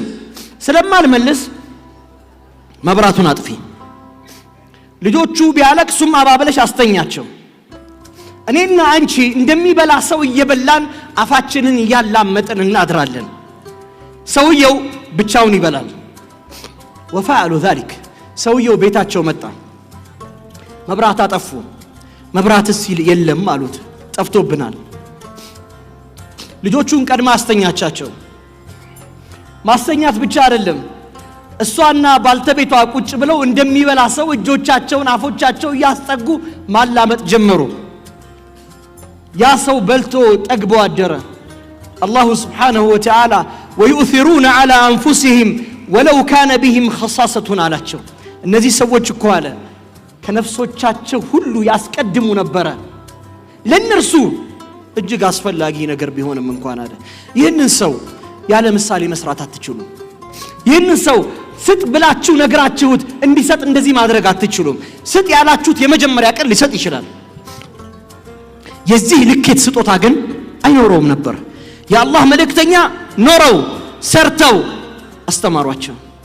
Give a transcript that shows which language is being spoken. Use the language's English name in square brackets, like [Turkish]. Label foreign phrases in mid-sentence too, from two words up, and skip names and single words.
[Amharic] ስለማልመልስ መብራቱን አጥፊ ልጆቹ ቢያለቅሱም አባበለሽ አስተኛቸው እኔና አንቺ እንደሚበላ ሰው እየበላን አፋችንን ያላመጥን እናድራለን ሰውየው ብቻውን ይበላል [Arabic] وفعلوا ذلك [Amharic] ሰውየው ቤታቸው መጣ መብራት አጠፉ መብራትስ የለም አሉት ጠፍቶብናል ልጆቹን ቀድማ አስተኛቻቸው ማስተኛት ብቻ አይደለም እሷና ባልተቤቷ ቁጭ ብለው እንደሚበላ ሰው እጆቻቸውን አፎቻቸው ያስጠጉ ማላመጥ ጀመሩ ያ ሰው በልቶ ጠግቦ አደረ [Arabic] الله سبحانه وتعالى ويؤثرون على أنفسهم ولو كان بهم خصاصة [Amharic] አላቸው እነዚህ ሰዎች እኮ አለ ከነፍሶቻቸው ሁሉ ያስቀድሙ ነበር ለነርሱ እጅግ አስፈላጊ ነገር ቢሆንም እንኳን አለ ይህንን ሰው ያለ ምሳሌ መስራት አትችሉም ይህንን ሰው ስጥ ብላችሁ ነገራችሁት እንዲሰጥ እንደዚህ ማድረግ አትችሉም ስጥ ያላችሁት የመጀመሪያ ቀን ሊሰጥ ይችላል የዚህ ልክት ስጦታ ግን አይኖርም ነበር የአላህ መልእክተኛ ኖረው ሰርተው አስተማሯቸው